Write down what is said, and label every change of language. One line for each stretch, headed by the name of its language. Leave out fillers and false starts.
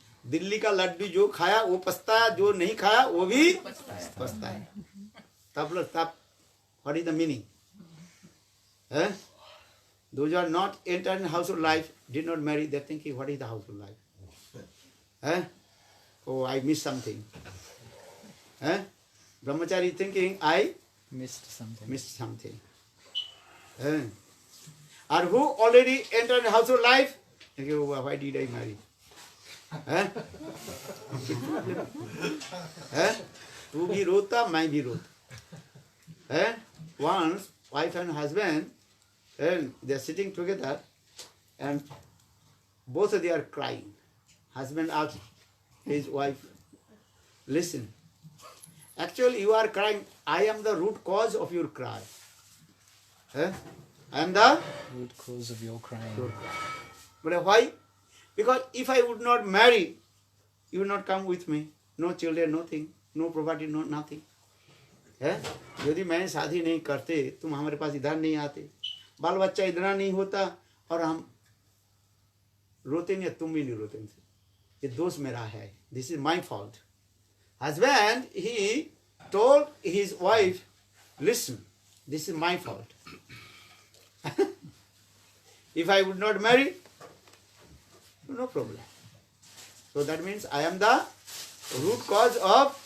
Hindi: दिल्ली का लड्डू जो खाया वो पछता है, जो नहीं खाया वो भी पछता है.
English: तब what is the meaning? Those who are not entered in household life, did not marry, they are thinking, what is the household life? Oh, I missed something. Brahmachari thinking, I Missed something. missed something. Or who already entered in household life, thinking, oh, why did I marry?
Hindi: तू भी रोता, मैं भी रोता.
English: Once, wife and husband, and they are sitting together, and both of them are crying. Husband asked his wife, listen, actually you are crying, I am the root cause of your cry. I am the Root cause of your crying. root cause. But why? Because if I would not marry, you would not come with me. No children, nothing, no property, no nothing.
Hindi: यदि मैं शादी नहीं करते, तुम हमारे पास इधर नहीं आते, बाल बच्चा इधर नहीं होता, और हम रोते नहीं, तुम भी नहीं रोते. ये दोष मेरा है. This is my fault.
English: Husband, he told his wife, listen, this is my fault. If I would not marry, no problem. So that means I am the root cause of